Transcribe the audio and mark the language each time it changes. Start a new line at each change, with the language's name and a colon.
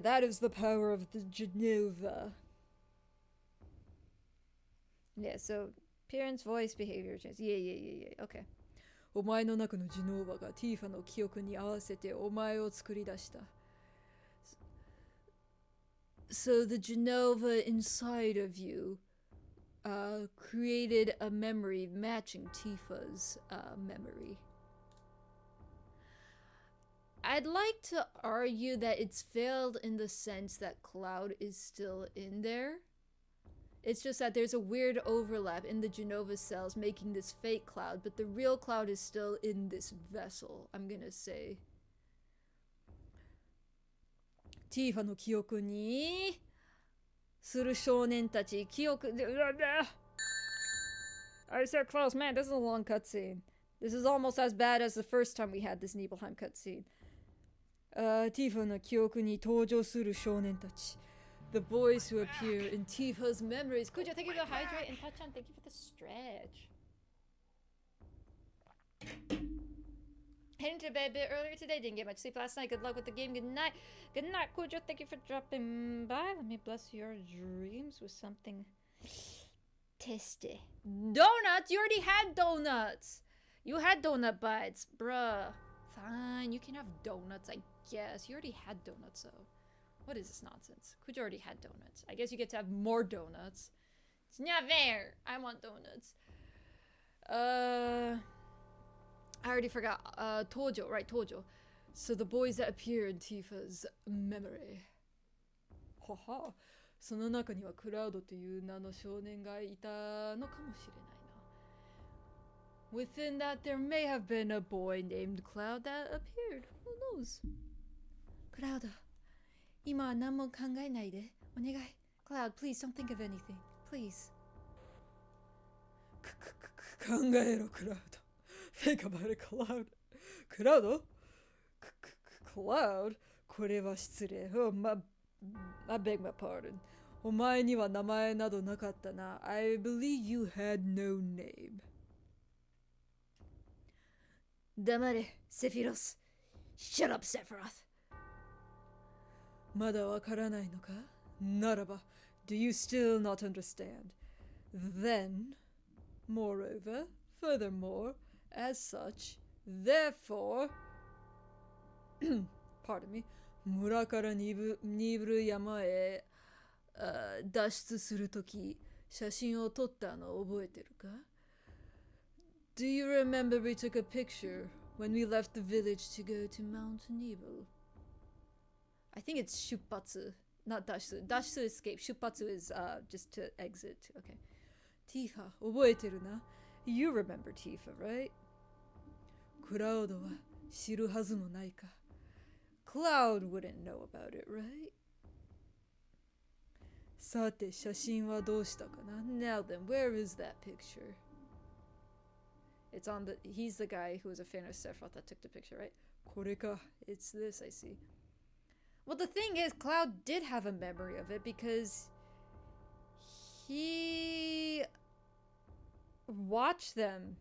English: That is the power of the Genova. Yeah, so appearance, voice, behavior change. Yeah. Okay.
Japanese: お前の中のジノーバがティーファの記憶に合わせてお前を作り出した。
English: So the Genova inside of you created a memory matching Tifa's memory. I'd like to argue that it's failed in the sense that Cloud is still in there. It's just that there's a weird overlap in the Genova cells making this fake Cloud, but the real Cloud is still in this vessel, I'm gonna say.
Japanese: ティーファの記憶にする少年たち記憶で
English: I said close, man, this is a long cutscene. This is almost as bad as the first time we had this Nibelheim cutscene.
Japanese: ティーファの記憶に登場する少年たち
English: The boys who appear in Tifa's memories. Kujo, thank you for the hydrate, and Tachan, thank you for the stretch. Heading to bed a bit earlier today. Didn't get much sleep last night. Good luck with the game. Good night. Good night, Kujo. Thank you for dropping by. Let me bless your dreams with something tasty. Donuts? You already had donuts. You had donut bites, bruh. Fine, you can have donuts, I guess. You already had donuts, though. What is this nonsense? Kujo already had donuts. I guess you get to have more donuts. It's not fair. I want donuts. I already forgot. Tojo, right, Tojo. So the boys that appear in Tifa's memory. Haha.
Japanese: その中にはクラウドという名の少年がいたのかもしれないな。
English: Within that, there may have been a boy named Cloud that appeared. Who knows?
Japanese: クラウド、今は何も考えないで。お願い。
English: Cloud, please don't think of anything. Please.
Japanese: 考えろ、クラウド。
English: Think about it, Cloud.
Japanese: クラウド？
English: Cloud?
Japanese: これは失礼。
English: I beg my pardon.
Japanese: お前には名前などなかったな。
English: I believe you had no name.
Japanese: 黙れ、セフィロス。
English: Shut up, Sephiroth.
Japanese: まだわからないのか？ならば、
English: do you still not understand? Then, moreover, furthermore, as such, therefore, pardon me,
Japanese: 村から鈍る山へ脱出するとき、写真を撮ったのを覚えてるか？
English: Do you remember we took a picture when we left the village to go to Mount Nibel? I think it's Shupatsu, not Dashu. Dashu escape. Shupatsu is just to exit. Okay. Tifa,
Japanese: 覚えてるな?
English: You remember Tifa, right?
Japanese: クラウドは知るはずもないか。
English: Cloud wouldn't know about it, right?
Japanese: さて、写真はどうしたかな?
English: Now then, where is that picture? It's on the... He's the guy who was a fan of Sephiroth that took the picture, right?
Japanese: これか.
English: It's this, I see. Well, the thing is, Cloud did have a memory of it because he watched them.